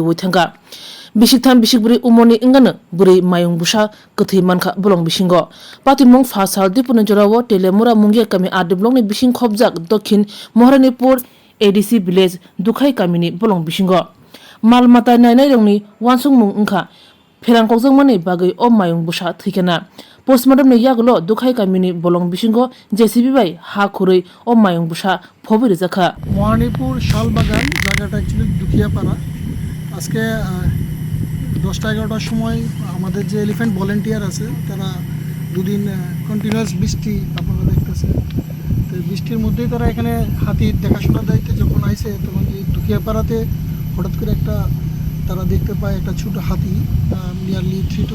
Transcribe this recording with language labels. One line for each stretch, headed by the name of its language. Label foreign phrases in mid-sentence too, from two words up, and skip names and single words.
Kok Borok: woithanga bisiktham bisikburi umoni ingana buri mayung busa kethei manka bolong bisingo patimong fasal dipun jorawo telemura mungya kami adiblongni bising khobjak dokhin moharanipur ADC village dukhai kamini bolong bisingo malmata nainai rongni wansung mung ungkha pherangkokjong mani bagai o mayung busa thikena postmortem ni yagulo dukhai kamini bolong bisingo JCB bai ha khurui o mayung busa phobiri jakha
Bangla: মহানিপুর শালবাগান জায়গাটা অ্যাকচুয়ালি দুখিয়াপাড়া আজকে 10টা-11টার সময় আমাদের যে
English: elephant volunteer
Bangla: আছে তারা দুদিন কন্টিনিউয়াস বৃষ্টি আপনারা দেখতেছেন তো বৃষ্টির মধ্যেই তারা এখানে হাতি দেখাশোনার দায়িত্বে যখন আইছে তখন এই দুখিয়াপাড়াতে হঠাৎ করে একটা তারা দেখতে পায় একটা ছোট হাতি নিয়ারলি 3 to